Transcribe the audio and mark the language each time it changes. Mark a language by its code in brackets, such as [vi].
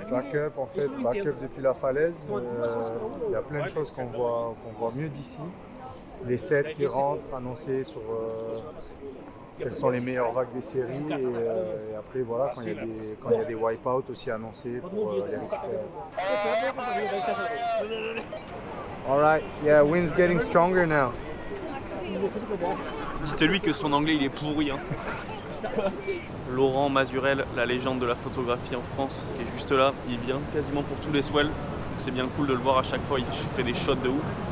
[fr] Backup en fait, backup depuis la falaise. Il y a plein de choses qu'on voit mieux d'ici. Les sets qui rentrent, annoncés sur quelles sont les meilleures vagues des séries. Et après, voilà, quand il y a des wipeouts aussi annoncés pour les récupérer. [en] Alright, yeah, wind's getting stronger now. [fr] Dites-lui que son anglais il est pourri. Hein. Laurent Mazurel, la légende de la photographie en France, qui est juste là. Il vient quasiment pour tous les swells. C'est bien cool de le voir à chaque fois, il fait des shots de ouf.